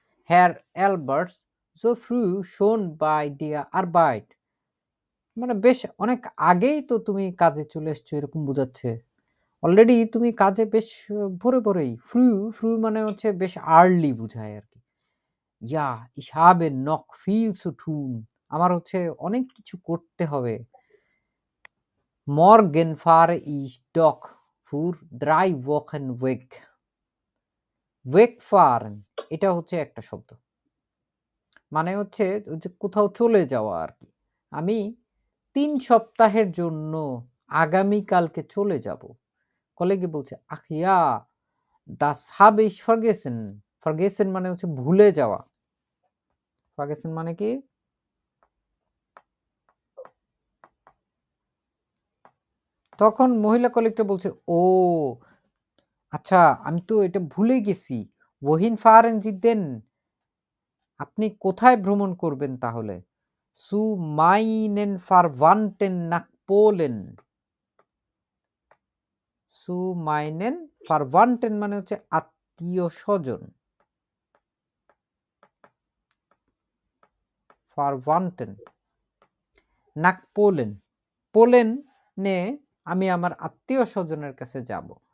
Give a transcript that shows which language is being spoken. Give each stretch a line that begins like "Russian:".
German: হের অ্যালবার্টস সো ফ্রু শোন বাই ডিয়া আরবাইট
Bangla: মানে বেশ অনেক আগেই তো তুমি কাজে চলে এসছো এরকম বোঝাচ্ছে। অলরেডি তুমি কাজে বেশ ভোরেই। ফ্রু ফ্রু মানে হচ্ছে বেশ আর্লি বোঝায় আর কি। ইয়া
German: ich habe noch viel zu tun
Bangla: আমার হচ্ছে অনেক কিছু করতে হবে।
German: Morgen fahre ich doch für 3 Wochen weg.
Bangla: Wegfahren এটা হচ্ছে একটা শব্দ। মানে হচ্ছে ওই যে কোথাও চলে যাওয়া আর কি। আমি 3 সপ্তাহের জন্য আগামীকালকে চলে যাব। কলেগে বলছে
German: ach ja, das habe ich vergessen.
Bangla: Vergessen মানে হচ্ছে ভুলে যাওয়া। Vergessen মানে কি? তখন মহিলা কলিগটা বলছে ও আচ্ছা আমি তো এটা ভুলে গেছি।
German: wohin fahren Sie denn?
Bangla: আপনি কোথায় ভ্রমণ করবেন তাহলে?
German: zu meinen Verwandten nach Polen. zu meinen Verwandten
Bangla: মানে হচ্ছে আত্মীয় স্বজন।
German: Verwandten nach Polen.
Bangla: পোল্যান্ডে আমি আমার আত্মীয় স্বজনের কাছে যাব।